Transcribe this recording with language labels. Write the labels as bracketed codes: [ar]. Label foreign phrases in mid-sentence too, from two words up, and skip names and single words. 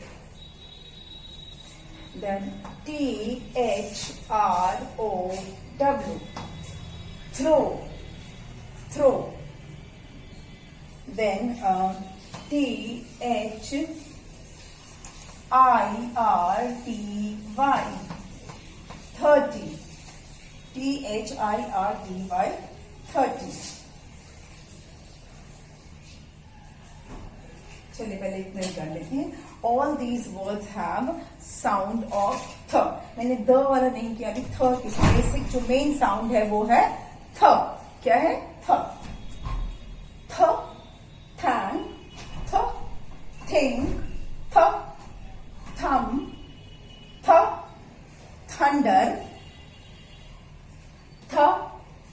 [en] Then T-H-R-O-W, throw, throw. Then T-H-I-R-T-Y, 30. T-H-I-R-T-Y, 30. [hi] चलिए पहले इतना ही कर लेते हैं। [en] all these words have sound of th. [hi] मैंने द वाला नहीं किया, अभी थ की बेसिक जो [en] main sound [hi] है वो है थ। क्या है? [en] th, th, thank, th, think, th, thumb, th, thunder, th,